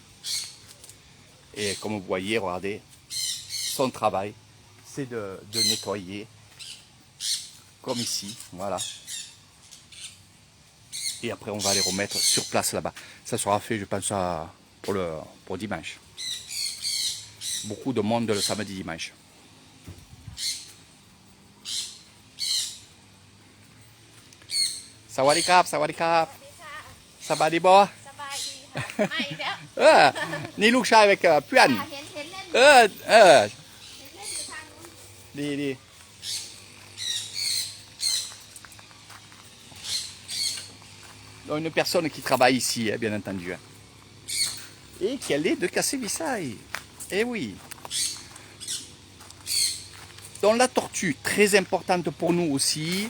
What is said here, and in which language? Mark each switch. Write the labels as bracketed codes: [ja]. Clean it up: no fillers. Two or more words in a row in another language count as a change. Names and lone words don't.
[fr] Et comme vous voyez, regardez, son travail, c'est de nettoyer, comme ici, voilà. Et après, on va les remettre sur place là-bas. Ça sera fait, je pense, pour dimanche. Beaucoup de monde le samedi dimanche. [th] สวัสดีครับ สวัสดีครับ. สบายดีบ่ สบายดีค่ะไม่แล้ว นี่ลูกชายไปกับเพื่อน เห็นเล่น เออ เล่นอยู่ทางนู้น [fr] ดี Donc une personne qui travaille ici, hein, bien entendu. Hein. Et qu'elle est de Kassé-Vissaï. Eh oui. Donc la tortue, très importante pour nous aussi.